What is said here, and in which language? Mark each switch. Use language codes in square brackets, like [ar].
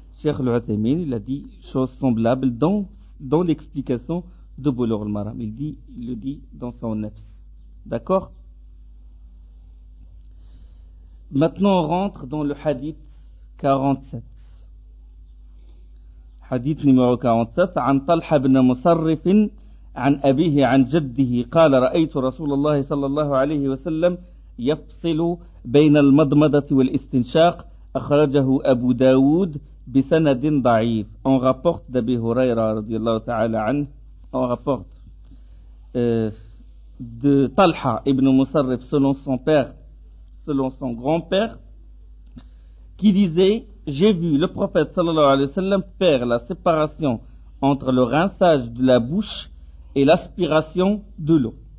[fr] Cheikh Al-Uthaymeen, il a dit chose semblable dans l'explication de Bulugh al-Maram. Il le dit dans son nafs. D'accord? Maintenant, on rentre dans le hadith 47. [ar] حديث نمبر 47 عن طلحة بن مصرف عن أبيه عن جده قال رأيت رسول الله صلى الله عليه وسلم يفصل بين المضمضة والاستنشاق أخرجه أبو داود بسند ضعيف. [fr] On rapporte d'Abi Huraira [ar] رضي الله تعالى عنه. [fr] On rapporte de Talha ibn Musarrif selon son père, selon son grand-père, qui disait: j'ai vu le prophète [ar] sallallahu alayhi wa sallam [fr] faire la séparation entre le rinçage de la bouche et l'aspiration de l'eau.